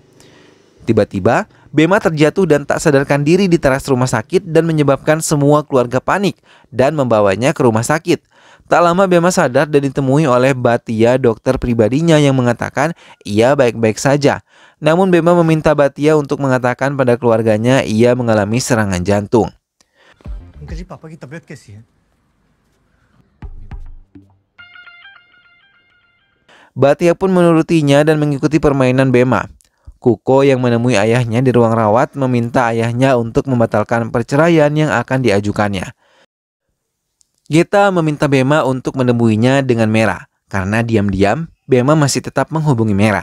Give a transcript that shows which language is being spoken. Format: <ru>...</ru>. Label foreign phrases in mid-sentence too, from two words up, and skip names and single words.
<id>Tiba-tiba, Bema terjatuh dan tak sadarkan diri di teras rumah sakit dan menyebabkan semua keluarga panik dan membawanya ke rumah sakit. Tak lama Bema sadar dan ditemui oleh Batia, dokter pribadinya yang mengatakan ia baik-baik saja. Namun Bema meminta Batia untuk mengatakan pada keluarganya ia mengalami serangan jantung.</id> <hi>अंकल जी पापा की तबीयत कैसी है?</hi> <id>Batia pun menurutinya dan mengikuti permainan Bema. Kuko yang menemui ayahnya di ruang rawat meminta ayahnya untuk membatalkan perceraian yang akan diajukannya. Geta meminta Bema untuk menemuinya dengan Mera karena diam-diam Bema masih tetap menghubungi Mera.</id>